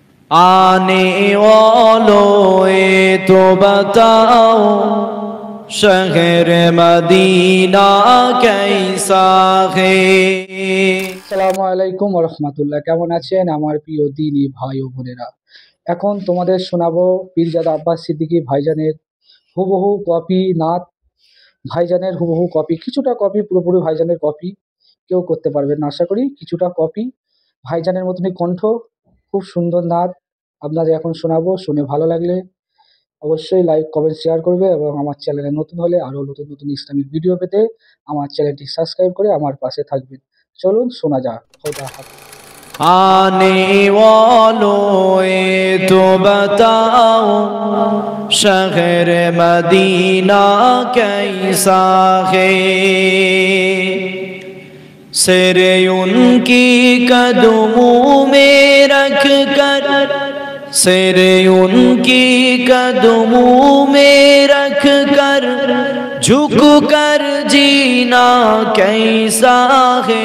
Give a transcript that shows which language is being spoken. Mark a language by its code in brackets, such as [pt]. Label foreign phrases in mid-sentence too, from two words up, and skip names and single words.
[ur] آنے والوں تو بتاؤ شہر مدینہ کیسا ہے۔ [ar] السلام عليكم ورحمة الله. [bn] কেমন আছেন আমার প্রিয় দিনী ভাই ও বোনেরা? এখন তোমাদের শোনাবো পীরজাদা আব্বাস সিদ্দিকী ভাইজানের হুবহু কপি নাত। ভাইজানের হুবহু কপি, কিছুটা কপি, পুরোপুরি ভাইজানের কপি কেউ করতে পারবেন না আশা করি। কিছুটা কপি, ভাইজানের মতনই কণ্ঠ, খুব সুন্দর নাত আপনাদের এখন শোনাবো। শুনে ভালো লাগলে অবশ্যই লাইক কমেন্ট শেয়ার করবে এবং আমার চ্যানেলে নতুন হলে আরও নতুন নতুন ইসলামিক ভিডিও পেতে আমার চ্যানেলটি সাবস্ক্রাইব করে আমার পাশে থাকবেন। চলুন শোনা যাক। খোদা হাফেজ। [ur] آنے والوں تو بتاؤ شہر مدینہ کیسا ہے۔ سر ان کی قدموں میں رکھ کر، سر ان کی قدموں میں رکھ کر جھک کر جینا کیسا ہے۔